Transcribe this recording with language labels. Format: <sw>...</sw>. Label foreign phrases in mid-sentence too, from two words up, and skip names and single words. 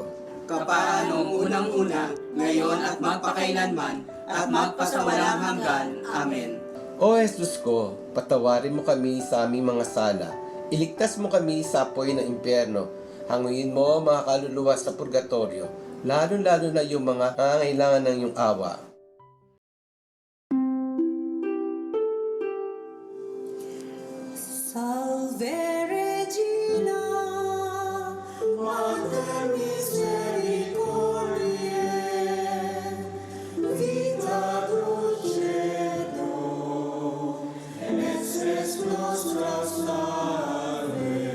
<tl>Kapaanong unang-una, ngayon at magpakailanman, at magpasawalang hanggan. Amen. O Jesus ko, patawarin mo kami sa aming mga sala. Iligtas mo kami sa apoy ng impyerno. Hanguin mo mga kaluluwa sa purgatorio, lalo-lalo na yung mga nangangailangan ng iyong awa.</tl> <la>Salve Regina, Mater Misericordiae, vita dulcedo, et exes nostra salve.</la>